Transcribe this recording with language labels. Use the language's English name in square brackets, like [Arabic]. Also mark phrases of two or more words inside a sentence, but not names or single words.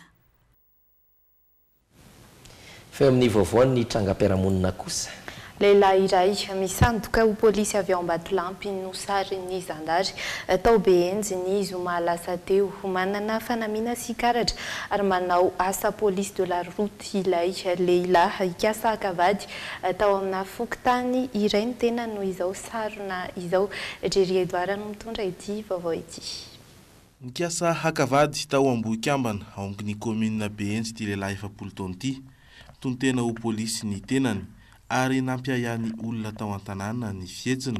[Malagasy] Fa amin'ny vaovaony ny trangam-piarahamonina kosa. lehilahy iray misandoka ho polisy avy ao Ambatolampy no sarin'ny zandary tao Behenjy izy ho mahalasa teo manana fanamiana sy karatra ary manao asa [French] police de la route [Malagasy] ilay lehilahy ikasa akavady tao amina fokontany iray ny tena no izao sarina izao Jerry Edouard no mitondra ity vaovao ity. Nikasa hakavady tao Ambohikambana ao amin'ny commune Behenjy ty lehilahy 70 taona ty tontena ho polisy ny tenany ary nampiayany olona tao an-tanàna ny fietsiny.